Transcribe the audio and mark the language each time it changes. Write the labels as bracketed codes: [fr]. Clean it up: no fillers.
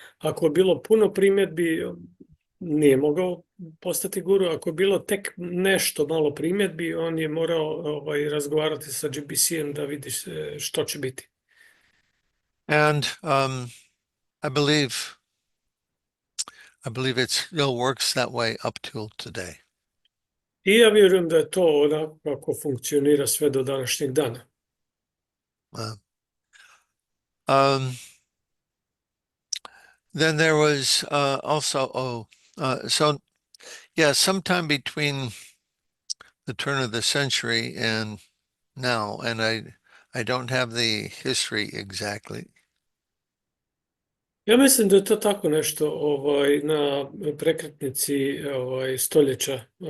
[hr] Ako je bilo puno primjedbi, nije mogao postati guru. Ako je bilo tek nešto malo primjedbi, on je morao razgovarati sa GBC-em da vidi što će biti. [en] And I believe it still works that way up till today. [hr] I ja vjerujem da je to onako kako funkcionira sve do današnjeg dana. [en] Then there was also, sometime between the turn of the century and now, and I don't have the history exactly. [hr] Ja mislim da je to tako nešto na prekretnici stoljeća.